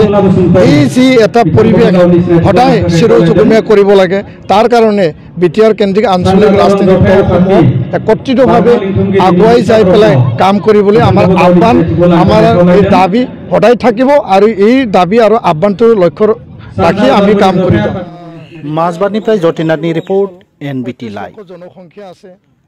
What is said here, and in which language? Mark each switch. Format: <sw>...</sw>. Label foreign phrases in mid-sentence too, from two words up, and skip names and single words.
<as>এই যি এটা পৰিৱেশ সদায় চিৰযুগমীয়া কৰিব লাগে, তাৰ কাৰণে বিটিআৰ কেন্দ্ৰিক আঞ্চলিক ৰাজনৈতিক দলসমূহ একত্ৰিতভাৱে আগুৱাই যাই পেলাই কাম কৰিবলৈ আমাৰ আহ্বান, আমাৰ এই দাবী সদায় থাকিব, আৰু এই দাবী আৰু আহ্বানটোৰ লক্ষ্য ৰাখি আমি কাম কৰি যাম।</as> <brx>মাজবাটনিफ्राय जतिनाथनि रिपर्ट NBT लाइव।</brx> <as>জনসংখ্যা আছে।</as>